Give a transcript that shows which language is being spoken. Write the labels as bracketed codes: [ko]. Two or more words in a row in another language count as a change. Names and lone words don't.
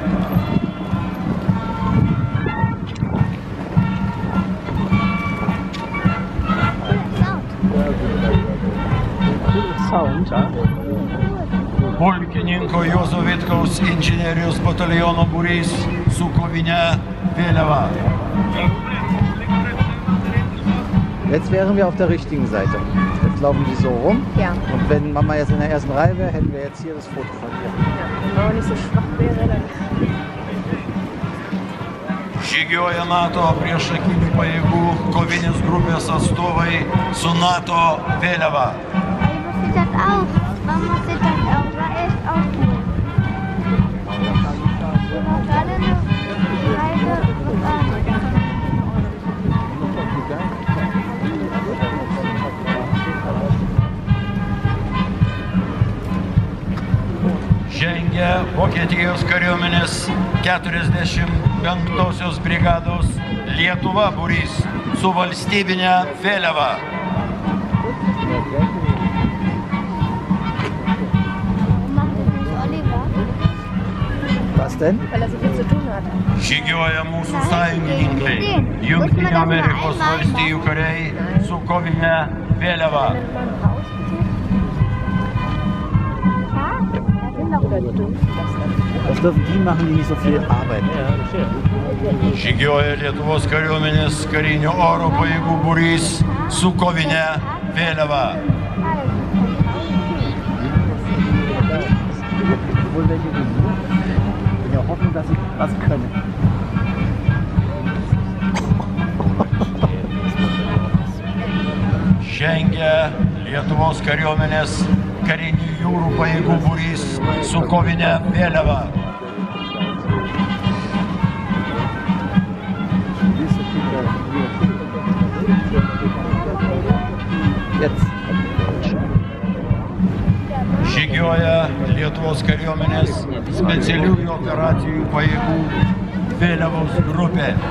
[lt] Pulkininko Juozo Vitkaus inžinerijos bataliono būrys su kovine vėliava. [de] Jetzt wären wir auf der richtigen Seite. Jetzt laufen die so rum. Ja. Und wenn Mama jetzt in der ersten Reihe wäre, hätten wir jetzt hier das Foto von ihr. Ja. Wenn man nicht so schwach wäre, dann... [lt] Žygioja NATO priešakinių pajėgų kovinės grupės atstovai su NATO vėliava. [de] Warum muss ich das auch? Da ist auch gut. Ich war gerade eine Reise [lt] Žengia Vokietijos kariuomenės 45-osios brigados Lietuva būrys su valstybine vėliava. [de] Was denn? Weil so viel zu tun hat. [lt] Žygioja mūsų sąjungininkai, Jungtinių Amerikos valstijų kariai su kovine vėliava. [de] Das dürfen die machen, die nicht so viel arbeiten. [lt] Žygioja Lietuvos kariuomenės karinių oro pajėgų būrys su kovine vėliava. [de] Wir hoffen, dass sie was können. [lt] Žengia Lietuvos kariuomenės karinių jūrų pajėgų būrys su kovine vėliava. Žygioja Lietuvos kariuomenės specialiųjų operacijų pajėgų vėliavos grupė.